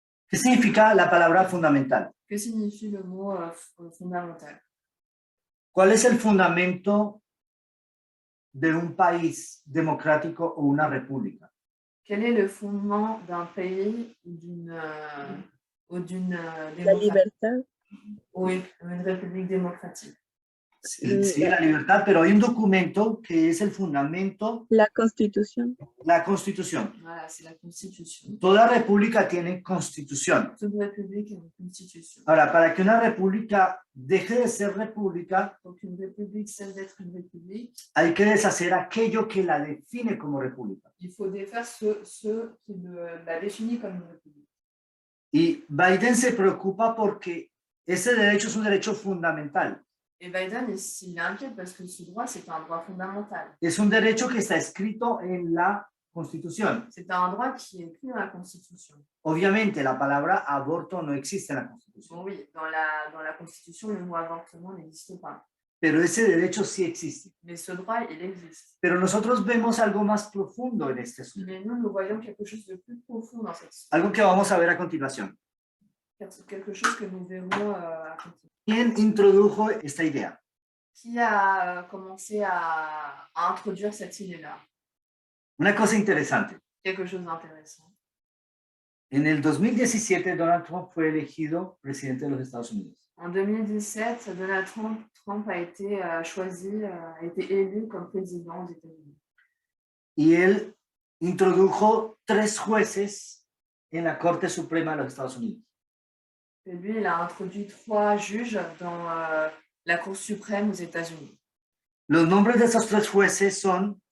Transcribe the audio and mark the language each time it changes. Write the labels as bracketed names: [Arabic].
[Spanish] ¿Qué significa la palabra fundamental? [French] Que signifie le mot fondamental? [Spanish] ¿Cuál es el fundamento de un país democrático o una república? [French] Quel est le fondement d'un pays ou d'une [Spanish] La libertad. [French] ou une république démocratique? [Spanish] Sí, la libertad, pero hay un documento que es el fundamento. La Constitución. La Constitución. [French] Voilà, c'est la Constitution. [Spanish] Toda república tiene constitución. [French] Toute république a une constitution. [Spanish] Ahora, para que una república deje de ser república, [French] Donc une république cesse d'être une république, [Spanish] hay que deshacer aquello que la define como república. [French] il faut défaire ceux qui la définissent comme une république. [Spanish] Y Biden se preocupa porque ese derecho es un derecho fundamental. [French] Et Biden, il est inquiet parce que ce droit, c'est un droit fondamental. [Spanish] Es un derecho que está escrito en la Constitución. [French] C'est un droit qui est écrit dans la Constitution. [Spanish] Obviamente, la palabra aborto no existe en la Constitución, [French] Bon, oui, dans la Constitution, le mot avortement n'existe pas. [Spanish] pero ese derecho sí existe. [French] Mais ce droit, il existe. [Spanish] Pero nosotros vemos algo más profundo en este asunto, [French] Mais nous voyons quelque chose de plus profond dans cette histoire. [Spanish] algo que vamos a ver a continuación. [French] Quelque chose que nous verrons à continuer. [Spanish] ¿Quién introdujo esta idea? [French] Qui a commencé à introduire cette idée-là? [Spanish] Una cosa interesante. [French] Quelque chose d'intéressant. [Spanish] En el 2017, Donald Trump fue elegido presidente de los Estados Unidos. [French] En 2017, Donald Trump a été choisi, a été élu comme président aux États-Unis. [Spanish] Y él introdujo 3 jueces en la Corte Suprema de los Estados Unidos. [French] Et lui, il a introduit 3 juges dans la Cour suprême aux États-Unis. [Spanish] Los nombres de esos 3 jueces son